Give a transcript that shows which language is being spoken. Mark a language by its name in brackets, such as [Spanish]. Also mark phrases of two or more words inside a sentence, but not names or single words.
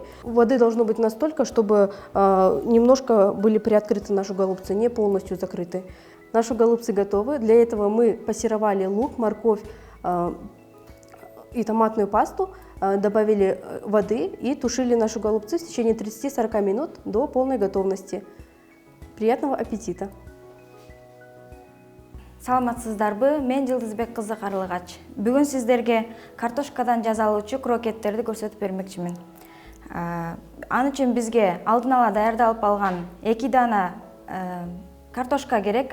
[Russian] Воды должно быть настолько, чтобы немножко были приоткрыты наши голубцы, не полностью закрыты. Наши голубцы готовы. Для этого мы пассеровали лук, морковь и томатную пасту, добавили воды и тушили наши голубцы в течение 30-40 минут до полной готовности. Приятного аппетита! [Kyrgyz] Саламатсыздарбы? Мен Жылдызбек кызы Карлыгач. Бүгүн сиздерге картошкадан жасалуучу крокеттерди көрсөтүп бермекчимин. Аны үчүн бизге алдын ала даярдалып алган 2 дана картошка керек.